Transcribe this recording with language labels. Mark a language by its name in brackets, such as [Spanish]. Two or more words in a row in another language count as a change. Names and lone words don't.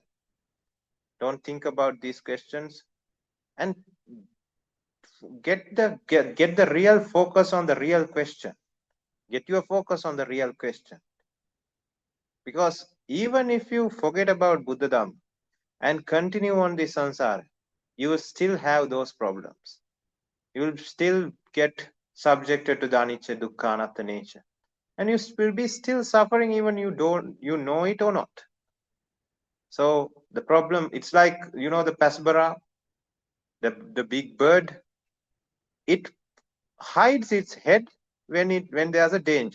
[English] Don't think about these questions, and get the real focus on the real question. Get your focus on the real question. Because even if you forget about [Pali] Buddha Dhamma [English] and continue on the samsara, you will still have those problems. You will still get subjected to the [Pali] anicca, dukkha, anatta [English] nature. And you will be still suffering even you know it or not. So the problem, it's like, the pasbara, the big bird, it hides its head when there's a danger.